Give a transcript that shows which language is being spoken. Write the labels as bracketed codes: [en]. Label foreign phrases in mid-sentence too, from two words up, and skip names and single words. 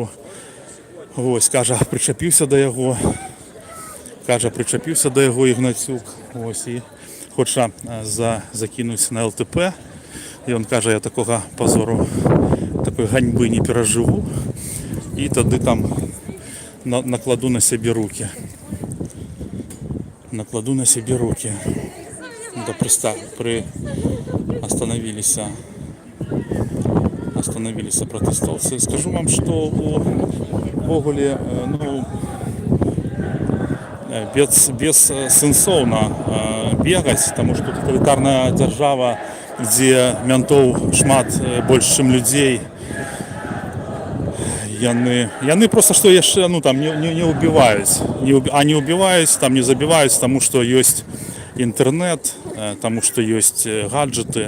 [be] Вось, кажа, прычапіўся да яго Ігнацюк, вось, і хоча закінуць на ЛТП. Ён кажа, я такога пазору, такой ганьбы не перажыву, і тады там накладу на сябе рукі. [ru] Да, остановились протестовцы. Скажу вам, что [be] увогуле, ну, бессэнсоўна бегаць, таму што таталітарная дзяржава, дзе мянтоў шмат больш, чым людзей, яны просто што яшчэ, ну, там не убіваюць, не убіваюць, там не забіваюць, таму што ёсць інтэрнэт, таму што ёсць гаджеты.